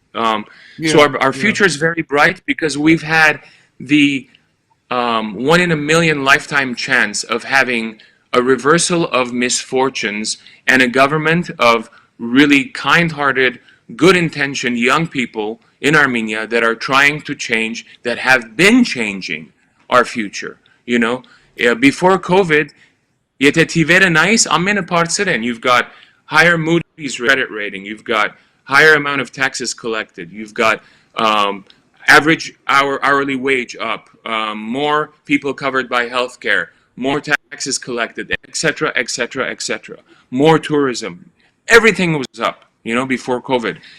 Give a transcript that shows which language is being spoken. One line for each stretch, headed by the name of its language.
English: So our future is very bright because we've had the 1 in a million lifetime chance of having a reversal of misfortunes and a government of really kind-hearted, good-intentioned young people in Armenia that are trying to change, that have been changing our future. Before COVID,
Armenian: Եթե թիվերը նայես, ամենը բարձր են.
English: You've got higher Moody's credit rating. You've got higher amount of taxes collected. You've got average hourly wage up. More people covered by healthcare. More taxes collected, etc., etc., etc. More tourism. Everything was up, before COVID.